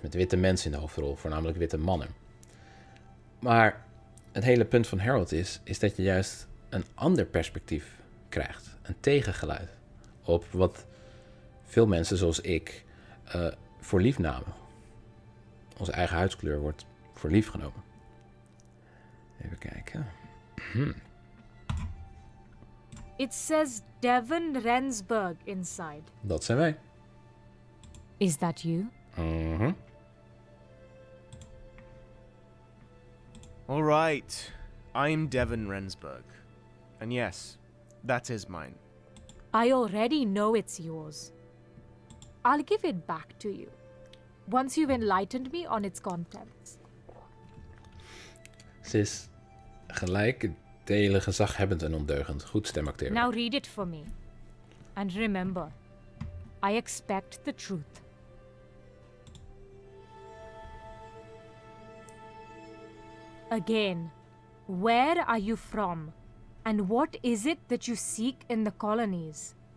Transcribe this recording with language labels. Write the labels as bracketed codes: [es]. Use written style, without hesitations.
[nl] Met witte mensen in de hoofdrol, voornamelijk witte mannen. Maar het hele punt van Herald is dat je juist een ander perspectief krijgt. Een tegengeluid op wat veel mensen zoals ik voor lief namen. Onze eigen huidskleur wordt voor lief genomen. Even kijken. [en] It says Devon Rensburg inside. [nl] Dat zijn wij. [en] Is that you? All right, I'm Devon Rensburg. And yes, that is mine. I already know it's yours. I'll give it back to you once you've enlightened me on its contents. [nl] Ze is gelijk delen gezaghebbend en ondeugend. Goed stemacteren. [en] Now read it for me. And remember, I expect the truth. Again, where are you from? And what is it that you seek in the colonies?